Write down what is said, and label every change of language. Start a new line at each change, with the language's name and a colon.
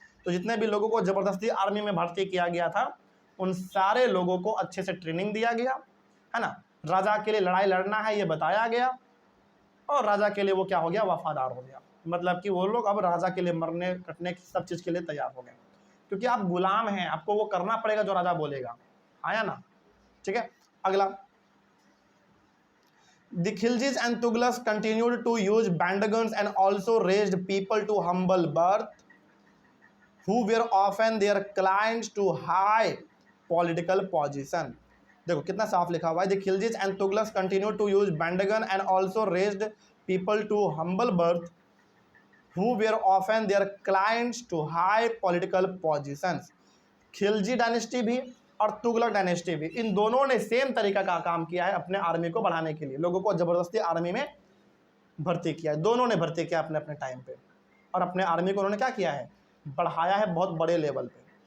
Hindi: तो जितने भी लोगों को जबरदस्ती आर्मी में भर्ती किया गया था, उन सारे लोगों को अच्छे से ट्रेनिंग दिया गया, है ना। राजा के लिए लड़ाई लड़ना है ये बताया गया, और राजा के लिए वो क्या हो गया, वफादार हो गया। मतलब कि वो लोग अब राजा के लिए मरने कटने की सब चीज़ के लिए तैयार हो गए, क्योंकि आप गुलाम हैं, आपको वो करना पड़ेगा जो राजा बोलेगा, आया ना। ठीक है, अगला,
English: The Khiljis and Tughlaqs continued to use bandagons and also raised people to humble birth, who were often their clients to high political position.
Hindi: देखो कितना साफ लिखा हुआ है,
English: The Khiljis and Tughlaqs continued to use bandagan and also raised people to humble birth, who were often their clients to high political positions.
Hindi: Khilji dynasty भी और Tughlaq dynasty भी, इन दोनों ने सेम तरीका का काम किया है अपने आर्मी को बढ़ाने के लिए, लोगों को जबरदस्ती आर्मी में भर्ती किया है। दोनों ने भर्ती किया अपने अपने टाइम पे, और अपने आर्मी को उन्होंने क्या किया है, बढ़ाया है बहुत बड़े लेवल पे।